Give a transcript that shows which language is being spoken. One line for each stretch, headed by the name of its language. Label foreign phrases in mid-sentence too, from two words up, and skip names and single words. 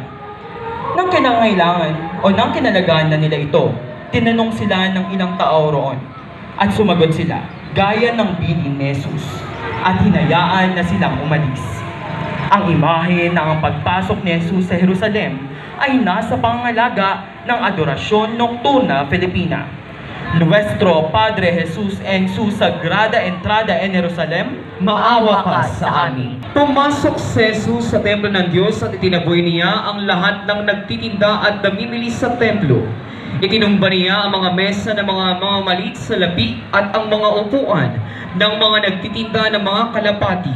Filipino: Nang kinalagaan na nila ito, tinanong sila ng ilang tao roon at sumagot sila gaya ng bilin ni Jesus at hinayaan na silang umalis. Ang imahe ng ang pagpasok ni Jesus sa Jerusalem ay nasa pangangalaga ng Adorasyon Nocturna Filipina. Nuestro Padre Jesus en su sagrada entrada en Jerusalem, Maawa ka sa amin. Pumasok si Jesus sa templo ng Diyos at itinaboy niya ang lahat ng nagtitinda at namimili sa templo. Itinumba niya ang mga mesa ng mga mamalit sa lapi at ang mga upuan ng mga nagtitinda ng mga kalapati.